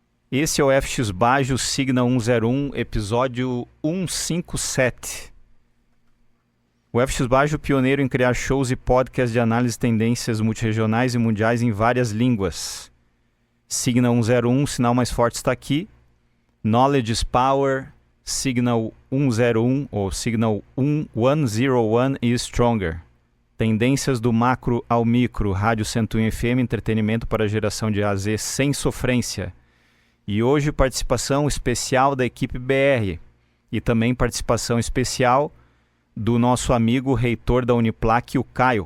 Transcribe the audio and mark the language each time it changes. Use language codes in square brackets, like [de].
[pt] Esse é o FX Baggio Signal 101, episódio 157. O FX Baggio, pioneiro em criar shows e podcasts de análise de tendências multirregionais e mundiais em várias línguas. Signal 101, sinal mais forte está aqui. [en] Knowledge is Power, Signal 101 [pt] ou [en] Signal 101 is Stronger. [pt] Tendências do macro ao micro, Rádio 101 FM, entretenimento para geração de A a Z sem sofrência. E hoje participação especial da equipe BR e também participação especial do nosso amigo reitor da Uniplac, o Caio.